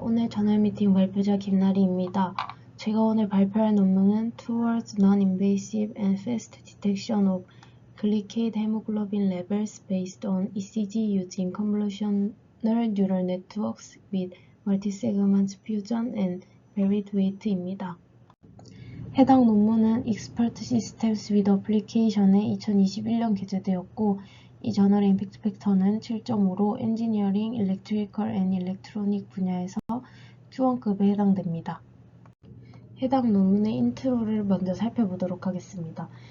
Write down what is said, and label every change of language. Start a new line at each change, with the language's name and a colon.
Korean: 오늘 저널 미팅 발표자 김나리입니다. 제가 오늘 발표할 논문은
English: Towards Non-Invasive and Fast Detection of Glycated Hemoglobin Levels Based on ECG Using Convolutional Neural Networks with Multi-Segment Fusion and Varied Weight입니다.
Korean: 해당 논문은 Expert Systems with Application에 2021년 게재되었고 이 저널의 임팩트 팩터는 7.5로 엔지니어링, 일렉트리컬 앤 일렉트로닉 분야에서 Q1급에 해당됩니다. 해당 논문의 인트로를 먼저 살펴보도록 하겠습니다.